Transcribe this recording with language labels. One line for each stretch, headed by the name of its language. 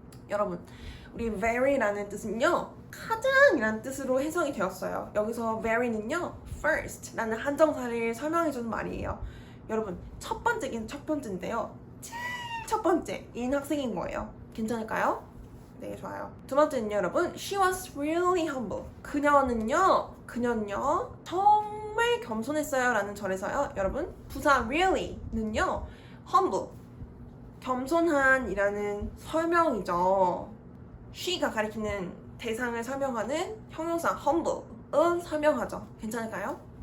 Korean: 여러분, 우리 very라는 뜻은요, 가장이라는 뜻으로 해석이 되었어요. 여기서 very는요, first라는 한정사를 설명해주는 말이에요. 여러분, 첫 번째긴 첫 번째인데요, 제일 첫 번째인 학생인 거예요. 괜찮을까요? 네, 좋아요. 두 번째는요, 여러분,
English: she was really humble.
Korean: 그녀는요 정말 겸손했어요 라는 절에서요, 여러분, 부사 really는요, humble, 겸손한 이라는 설명이죠. she가 가리키는 대상을 설명하는 형용사 humble은 설명하죠. 괜찮을까요?